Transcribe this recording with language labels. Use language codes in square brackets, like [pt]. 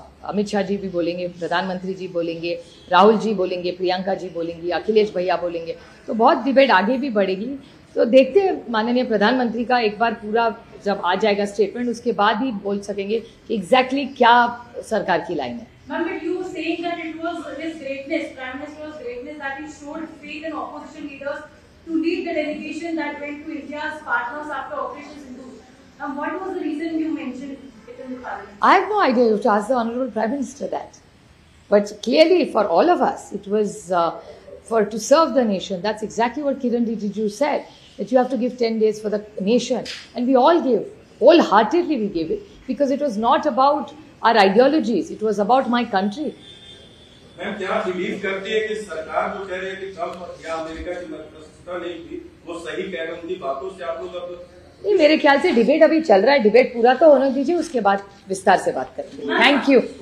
[hi] अमित शाह जी भी बोलेंगे, प्रधानमंत्री जी बोलेंगे, राहुल जी बोलेंगे, प्रियंका जी बोलेंगी, अखिलेश भैया बोलेंगे, तो बहुत डिबेट आगे भी बढ़ेगी. तो देखते हैं माननीय प्रधानमंत्री का एक बार पूरा जब आ जाएगा स्टेटमेंट, उसके बाद ही बोल सकेंगे कि एग्जैक्टली क्या सरकार की लाइन है. [en] Ma'am, but you were saying that it was his greatness, Prime Minister's greatness, that he showed faith in opposition leaders to lead the delegation that went to India's partners after Operation Sindoor. What was the reason you mentioned it in the parliament? I have no idea. You have to ask the Honourable Prime Minister that. But clearly, for all of us, it was to serve the nation. That's exactly what Kiran Rijiju said, that you have to give 10 days for the nation. And we all gave. Wholeheartedly we gave it. Because it was not about our ideologies. It was about my country. [hi] Ma'am क्या believe करती है कि सरकार जो कह रही है कि ट्रंप या अमेरिका की मध्यस्थता नहीं थी, वो सही कह रहे हैं? उनकी बातों से आप लोग अब नहीं, मेरे ख्याल से डिबेट अभी चल रहा है. डिबेट पूरा तो होने दीजिए, उसके बाद विस्तार से बात करेंगे. Thank you.